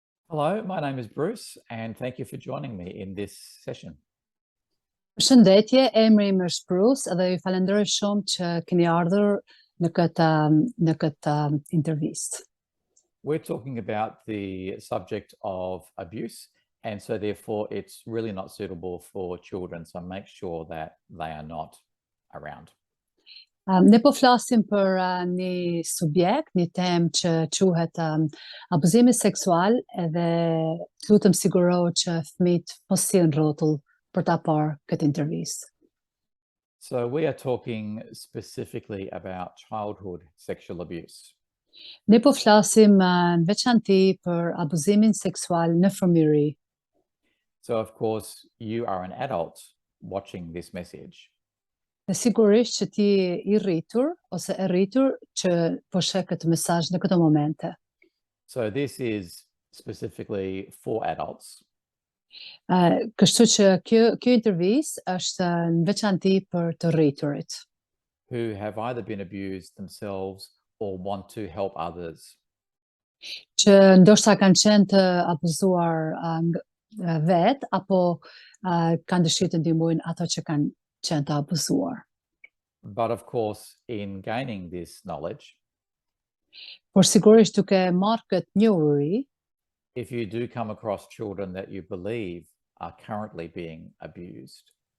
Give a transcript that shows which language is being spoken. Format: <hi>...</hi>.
<en>Hello, my name is Bruce, and thank you for joining me in this session.</en> <sq>Përshëndetje, emri im është Bruce dhe ju falenderoj shumë që keni ardhur në këtë intervistë.</sq> <en>We're talking about the subject of abuse, and so therefore it's really not suitable for children, so make sure that they are not around.</en> <sq>Ne po flasim për një subjekt, një temë që quhet abuzimi seksual edhe lutem sigurohu që fëmijët mos sillen rrotull për ta parë këtë intervistë.</sq> <en>So we are talking specifically about childhood sexual abuse.</en> <sq>Ne po flasim në veçanti për abuzimin seksual në fëmijëri.</sq> <en>So of course you are an adult watching this message.</en> <sq>Dhe sigurisht që ti i rritur ose e rritur që po sheh këtë mesazh në këto momente.</sq> <en>So this is specifically for adults.</en> <sq>Kështu që kjo intervistë është në veçanti për të rriturit,</sq> <en>Who have either been abused themselves or want to help others.</en> <sq>që ndoshta kanë qenë të abuzuar vet apo kanë dëshirë të ndihmojnë ato që kanë qenë të abuzuar.</sq> <en>But of course, in gaining this knowledge,</en> <sq>Por sigurisht duke marrë këtë njohuri,</sq> <en>if you do come across children that you believe are currently being abused,</en>